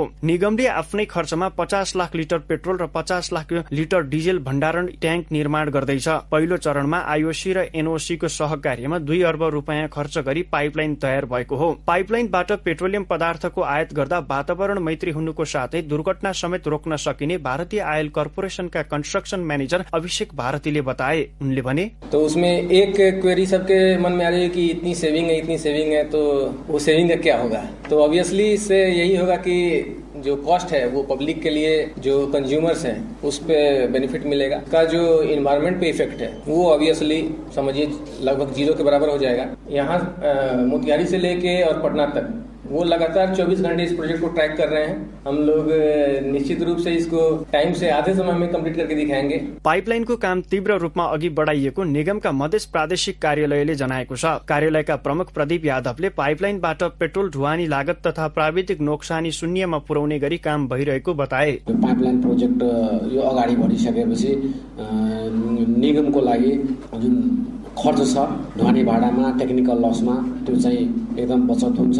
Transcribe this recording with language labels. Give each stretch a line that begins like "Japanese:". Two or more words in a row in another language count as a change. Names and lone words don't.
Nepali: निगमले आफ्नै खर्चमा 50 लाख लिटर पेट्रोल र 50 लाख लिटर डिजेल भण्डारण ट्याङ्क निर्माण गर्दैछ। पहिलो चरणमा आईओसी र एनओसी को सहकार्यमा 2 अर्ब रुपियाँ खर्च गरी पाइपलाइन तयार भएको हो। पाइपलाइनबाट पेट्रोलियम पदार्थको आयात गर्दा वातावरण मैत्री हुनुको साथै दुर्घटना समेत रोक्न सकिने भारतीय आयल कर्पोरेशनका
English: construction manager
Nepali: अभिषेक भारतीले बताए। उनले भने,
Hindi: तो उसमें एक क्वेरी सबके मन में आ रही है कि इतनी सेविंग है तो वो सेविंग का क्या होगा। तो ऑब्वियसली इससे यही होगा कि जो कॉस्ट है वो पब्लिक के लिए, जो कंज्यूमर्स हैं उस पे बेनिफिट मिलेगा। का जो इन्वायरमेंट पे इफेक्ट है वो ऑब्वियसली समझिए लगभग 0 के बराबर हो जाएगा। यहाँ मोतिहारी से लेके और पटना तक वो लगातार 24 घंटे इस प्रोजेक्ट को ट्रैक कर रहे हैं। हम लोग निश्चित रूप से इसको टाइम से आधे समय में कंप्लीट करके दिखाएंगे।
Nepali: पाइपलाइनको काम तीव्र रूपमा अघि बढाइएको निगमका मधेस प्रादेशिक कार्यालयले जनाएको छ। कार्यालयका प्रमुख प्रदीप यादवले पाइपलाइनबाट पेट्रोल ढुवानी लागत तथा प्राविधिक नोक्सानी शून्यमा पुर्याउने गरी काम भइरहेको बताए।
English: pipeline project
Nepali: यो अगाडि बढिसकेपछि निगमको लागि जुन खर्च छ ढुवानी भाडामा, टेक्निकल लसमा, त्यो चाहिँ एकदम बचत हुन्छ।